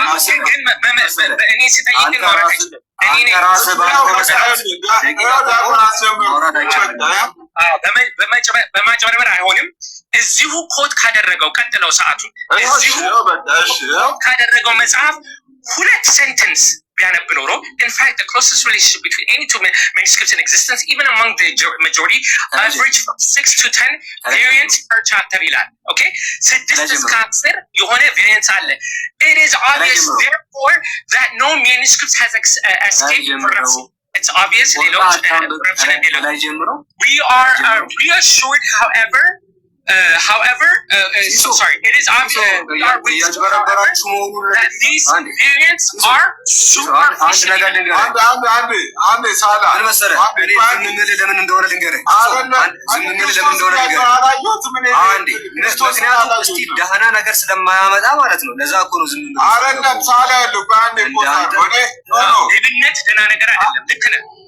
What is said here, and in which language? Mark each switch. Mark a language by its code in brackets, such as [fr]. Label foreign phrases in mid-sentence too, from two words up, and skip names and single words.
[am] ግን እኔ ስጠይቅ ማውራት አይችልም። በማጭበርበር አይሆንም። እዚሁ ኮት ካደረገው ቀጥለው ሰዓቱን እዚሁ ካደረገው መጽሐፍ 2 ሴንተንስ ቢያነብ ኖሮ [en] in fact the closest relationship between any two manuscripts in existence even among the majority average from 6 to 10 variants per chapter [am] ይላል። ኦኬ 6 እስከ 10 የሆነ variants አለ። [en] It is obvious therefore that no manuscript has escaped corruption. It's obvious [am] ሌሎች corruption እንደሌለው [en] we are reassured however sorry, it is obvious that these variants are superficial. [am] ደህና ነገር ስለማያመጣ ማለት ነው። ለዛ እኮ ነው ዝም ብሎ ሌብነት ደህና ነገር አይደለም። ልክ ነህ።